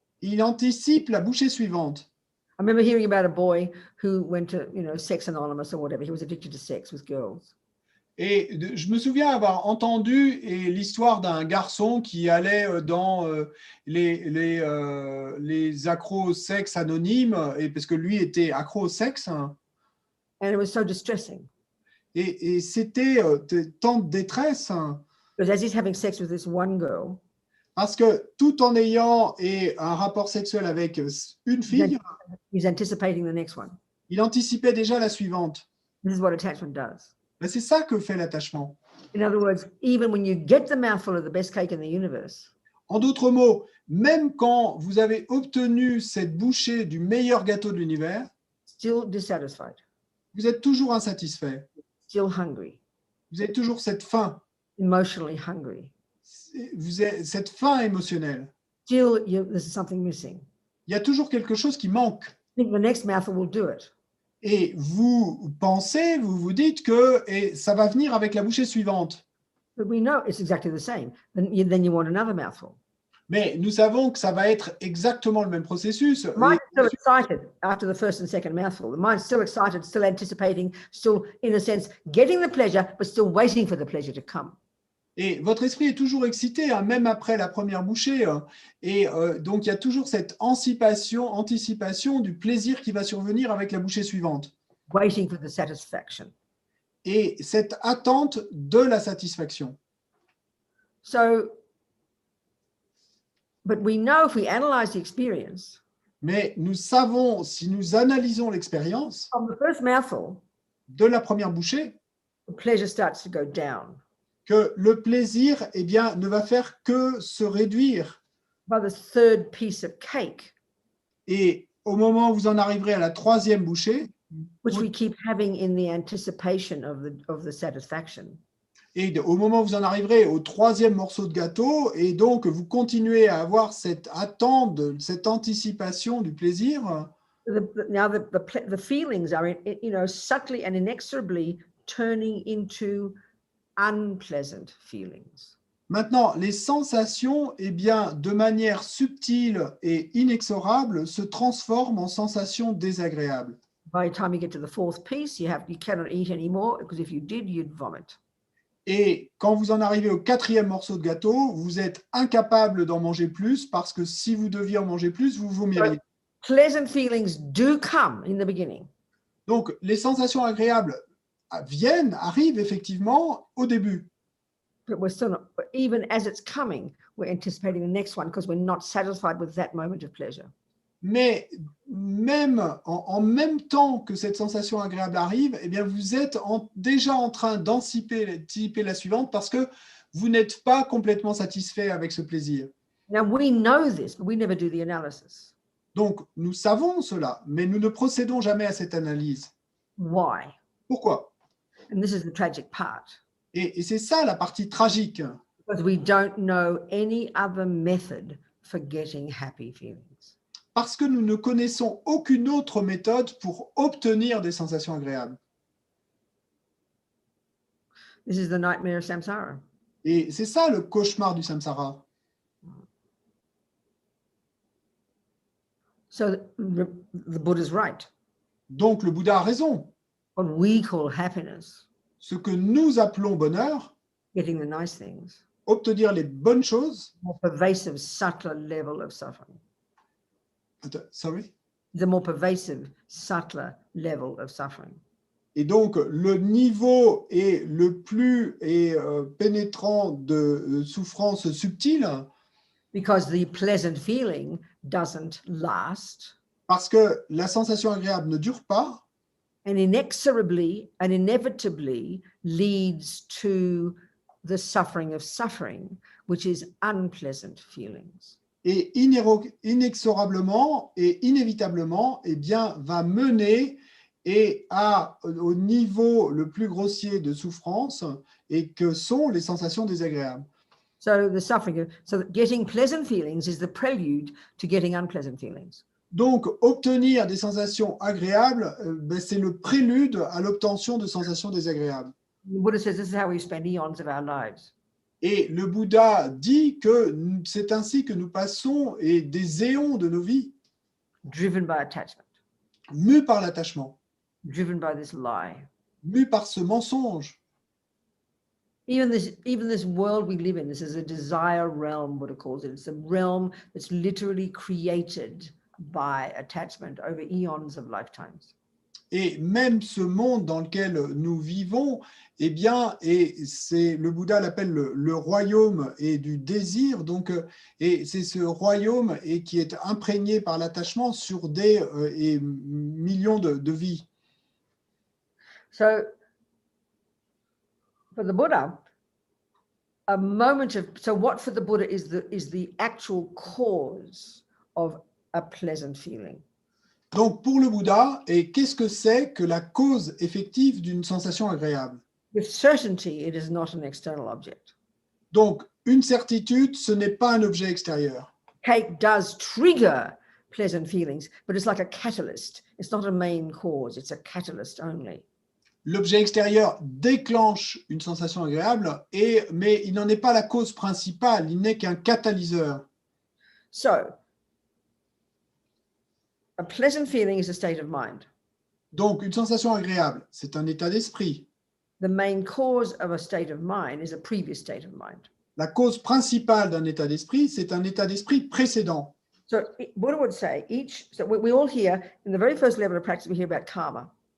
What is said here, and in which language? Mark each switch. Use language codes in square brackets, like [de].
[fr] Il anticipe la bouchée suivante. [en] I remember hearing about a boy who went to, Sex Anonymous or whatever. He was addicted to sex with girls. [fr] Et je me souviens avoir entendu l'histoire d'un garçon qui allait dans les accros au sexe anonymes, et parce que lui était accro au sexe. [en] And it was so distressing. [fr] Et c'était tant de détresse. [en] Because as he's having sex with this one girl, [fr] parce que tout en ayant un rapport sexuel avec une fille, [en] he's anticipating the next one. [fr] Il anticipait déjà la suivante. [en] This is what attachment does. [fr] Ben, c'est ça que fait l'attachement. [en] In other words, even when you get the mouthful of the best cake in the universe, [fr] en d'autres mots, même quand vous avez obtenu cette bouchée du meilleur gâteau de l'univers, [en] still dissatisfied. [fr] Vous êtes toujours insatisfait. [en] Still hungry. [fr] Vous avez toujours cette faim. [en] Emotionally hungry. [fr] Vous avez cette faim émotionnelle. [en] Still, there's something missing. [fr] Il y a toujours quelque chose qui manque. [en] I think the next mouthful will do it. [fr] Et vous pensez, vous vous dites que ça va venir avec la bouchée suivante. [en] But we know it's exactly the same. Then you want another mouthful. [fr] Mais nous savons que ça va être exactement le même processus. [en] The mind's still excited after the first and second mouthful. The mind's still excited, still anticipating, still, in a sense, getting the pleasure, but still waiting for the pleasure to come. [fr] Et votre esprit est toujours excité, hein, même après la première bouchée. Et donc, il y a toujours cette anticipation du plaisir qui va survenir avec la bouchée suivante. [en] Waiting for the satisfaction. [fr] Et cette attente de la satisfaction. [en] So, but we know if we analyze the experience, [fr] mais nous savons, si nous analysons l'expérience [en] from the first mouthful, [fr] de la première bouchée, [en] the pleasure starts to go down. [fr] Que le plaisir ne va faire que se réduire. [en] By the third piece of cake, [fr] et au moment où vous en arriverez à la troisième bouchée, [en] which we keep having in the anticipation of the satisfaction, [fr] et au moment où vous en arriverez au troisième morceau de gâteau, et donc vous continuez à avoir cette attente, cette anticipation du plaisir, [en] now the feelings are, subtly and inexorably turning into unpleasant feelings. [fr] Maintenant, les sensations, de manière subtile et inexorable, se transforment en sensations désagréables. [en] By the time you get to the fourth piece, you cannot eat anymore, because if you did, you'd vomit. [fr] Et quand vous en arrivez au quatrième morceau de gâteau, vous êtes incapable d'en manger plus, parce que si vous deviez en manger plus, vous vomiriez. [en] Pleasant feelings do come in the beginning. [fr] Donc, les sensations agréables arrivent effectivement au début. [en] But we're still not, but even as it's coming, we're anticipating the next one because we're not satisfied with that moment of pleasure. [fr] Mais même en même temps que cette sensation agréable arrive, eh bien vous êtes déjà en train d'anticiper la suivante parce que vous n'êtes pas complètement satisfait avec ce plaisir. [en] Now we know this, but we never do the analysis. [fr] Donc, nous savons cela, mais nous ne procédons jamais à cette analyse. [en] Why? [fr] Pourquoi? [en] And this is the tragic part. [fr] Et c'est ça la partie tragique. [en] Because we don't know any other method for getting happy feelings. [fr] Parce que nous ne connaissons aucune autre méthode pour obtenir des sensations agréables. [en] This is the nightmare of samsara. [fr] Et c'est ça le cauchemar du samsara. [en] So the Buddha's right. [fr] Donc le Bouddha a raison. [en] What we call happiness, [fr] Ce que nous appelons bonheur, [en] getting the nice things, [fr] obtenir les bonnes choses. [en] more pervasive, subtler level of suffering. Sorry. The more pervasive, subtler level of suffering. [fr] Et donc le niveau est le plus pénétrant de souffrance subtile. [en] Because the pleasant feeling doesn't last. [fr] Parce que la sensation agréable ne dure pas. [en] And inexorably and inevitably leads to the suffering of suffering, which is unpleasant feelings. [fr] Et inexorablement et inévitablement, eh bien, va mener au niveau le plus grossier de souffrance et que sont les sensations désagréables. [en] So the suffering, so getting pleasant feelings is the prelude to getting unpleasant feelings. [fr] Donc, obtenir des sensations agréables, c'est le prélude à l'obtention de sensations désagréables. [en] The Buddha says this is how we spend eons of our lives. [fr] Et le Bouddha dit que c'est ainsi que nous passons des éons de nos vies, [en] Driven by attachment, [fr] mus par l'attachement, [en] driven by this lie. [fr] mus par ce mensonge. [en] Even this world we live in, this is a desire realm, Buddha calls it. It's a realm that's literally created by attachment over eons of lifetimes. [fr] Et même ce monde dans lequel nous vivons, eh bien, le Bouddha l'appelle le royaume du désir, donc, et c'est ce royaume qui est imprégné par l'attachement sur des millions de vies. [en] So, for the Buddha, what for the Buddha is the actual cause of a pleasant feeling? [fr] Donc, pour le Bouddha, qu'est-ce que c'est que la cause effective d'une sensation agréable? [en] With certainty, it is not an external object. [fr] Donc, une certitude, ce n'est pas un objet extérieur. [en] Cake does trigger pleasant feelings, but it's like a catalyst. It's not a main cause, it's a catalyst only. [fr] L'objet extérieur déclenche une sensation agréable, mais il n'en est pas la cause principale, il n'est qu'un catalyseur. [en] So, a pleasant feeling is a state of mind. [fr] Donc, une sensation agréable, c'est un état d'esprit. [en] The main cause of a state of mind is a previous state of mind. [fr] La cause principale d'un état d'esprit, c'est un état d'esprit précédent. [en] So Buddha would say we all hear in the very first level of practice, we hear about karma.